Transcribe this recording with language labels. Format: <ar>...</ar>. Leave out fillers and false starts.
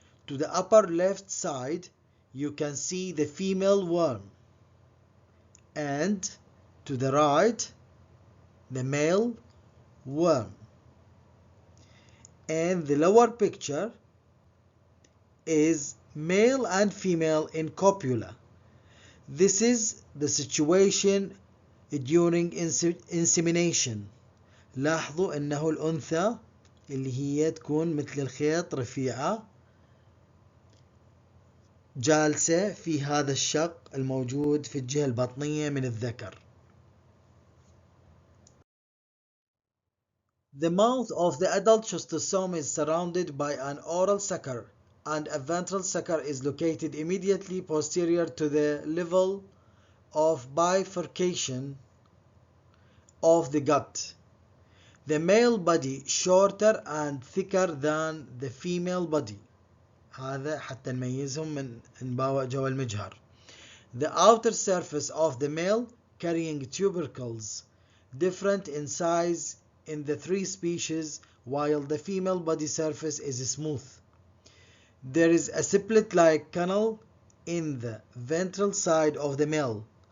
<en>To the upper left side, you can see the female worm, and to the right, the male worm. And the lower picture is male and female in copula. This is the situation during insemination.</en> <ar>لاحظوا أنه الأنثى اللي هي تكون مثل الخيط رفيعة جالسة في هذا الشق الموجود في الجهة البطنية من الذكر.</ar> <en>The mouth of the adult schistosome is surrounded by an oral sucker, and a ventral sucker is located immediately posterior to the level of bifurcation of the gut. The male body shorter and thicker than the female body.</en> <ar>هذا حتى نميزهم من نباوع جوا المجهر.</ar> <en>The outer surface of the male carrying tubercles different in size in the three species, while the female body surface is smooth. There is a split-like canal in the ventral side of the male.</en>